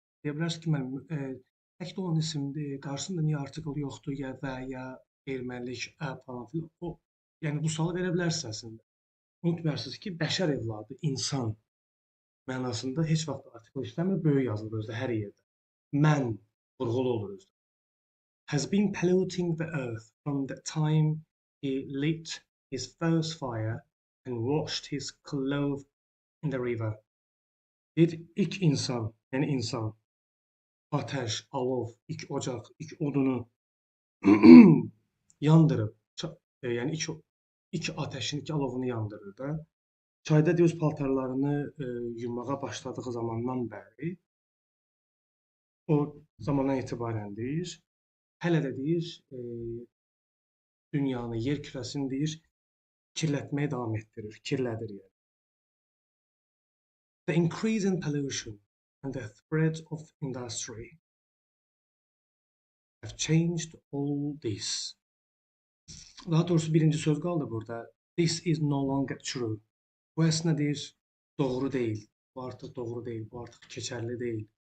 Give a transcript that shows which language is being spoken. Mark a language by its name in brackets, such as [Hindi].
[Azerbaijani] Deyə bilərsiniz ki, mən tək də olan isimdir, qarşısında niyə artikel yoxdur, ya və ya ermənilik, falan filan. Yəni bu sualı verə bilərsiniz əslində. Unutmayırsınız ki, bəşər evladı, insan mənasında heç vaxt artikel işləmir, böyük yazılır özdə hər yerdə. Mən vurğulu olur özdə. [English] Has been polluting the earth from the time he lit his first fire and washed his clothes in the river. [Azerbaijani] İlk insan, yəni insan, ateş, alov, ilk ocaq, ilk odunu yandırıb, yəni ilk ateşin, ilk alovunu yandırır da. Çayda öz paltarlarını yumağa başladığı zamandan bəri, o zamandan etibarən deyir, hələ də deyir, dünyanı, yer kürəsini deyir, kirlətməyə davam etdirir, kirlədir yəni. [English] The increase in pollution and the spread of industry have changed all this. [Azerbaijani] Daha doğrusu birinci söz qaldı burada. [English] This is no longer true. [Azerbaijani] Bu əslində deyir, doğru deyil. Bu artıq doğru deyil, bu artıq keçərli deyil.